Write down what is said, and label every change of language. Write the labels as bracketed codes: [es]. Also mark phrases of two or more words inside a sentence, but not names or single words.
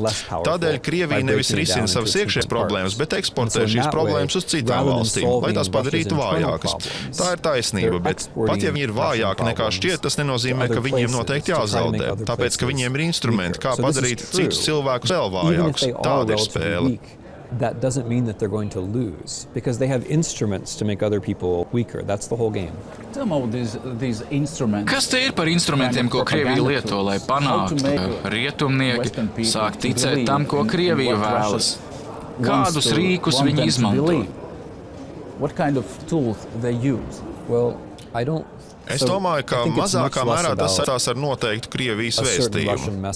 [lv] Tādēļ Krievija nevis risina savas iekšējās problēmas, bet eksportē šīs problēmas uz citām valstīm, lai tās padarītu vājākas. Tā ir taisnība, bet pat ja viņi ir vājāki nekā šķiet, tas nenozīmē, ka viņiem noteikti jāzaudē. Tāpēc, ka viņiem ir instrumenti, kā padarīt citus cilvēkus vēl vājākus. Tāda ir spēle. [en] That doesn't mean that they're going to lose because they have instruments to make other people weaker. That's the whole game. [lv] Kas te ir par instrumentiem, ko Krievija lieto, lai panāktu, ka rietumnieki sāk ticēt tam, ko Krievija vēlas? Kādus rīkus viņi izmanto? Es domāju, ka mazākā mērā tas saistās ar noteiktu Krievijas vēstījumu.